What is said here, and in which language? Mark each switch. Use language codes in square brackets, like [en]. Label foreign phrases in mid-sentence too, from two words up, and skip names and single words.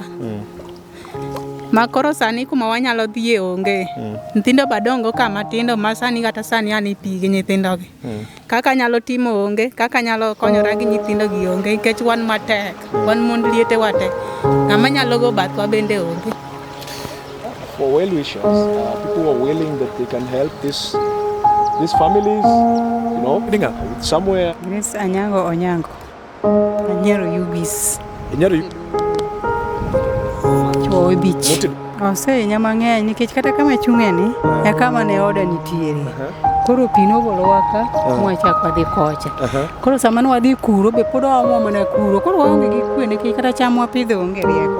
[luo] Ma koro sani kuma wanyalo dhie onge. Nyithindo badongo kama tindo ma sani kata sani ani pi gi nyithindo gi. Kaka nyalo timo onge, kaka nyalo konyora gi nyithindo gi onge nikech wan matek, wan mond liete wate. Ng'ama nyalo go bathwa bende onge. [en] For well wishers, people who are willing that they can help these families, you know, somewhere. [luo] Grace Anyango Onyango. Anyero Yubis. Anyero Chuo bich. Ose nyamang'eny nikech kata kama chung'e ni e kama ne oda nitiere. Koro pi nogolo waka mwachako wadhi kocha. Koro sama ne wadhi kuro be pod wamo mana kuro. Koro waonge gi kwe nikech kata cham wapidho onge rieko.